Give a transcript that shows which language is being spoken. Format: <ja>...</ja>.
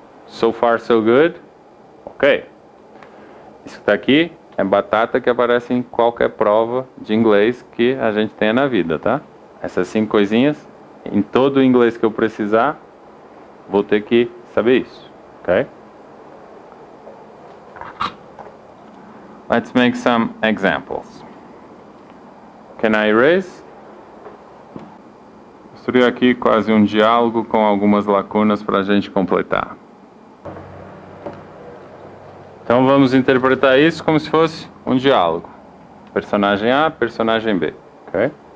<en>So far so good?</en> <pt>Ok. Isso que está aqui é batata que aparece em qualquer prova de inglês que a gente tenha na vida, tá? Essas 5 coisinhas, em todo o inglês que eu precisar, vou ter que saber isso, ok?</pt> <en>Let's make some examples. Can I erase?</en> <pt>Construí aqui quase um diálogo com algumas lacunas para a gente completar. Então vamos interpretar isso como se fosse um diálogo. Personagem A, personagem B, ok?</pt>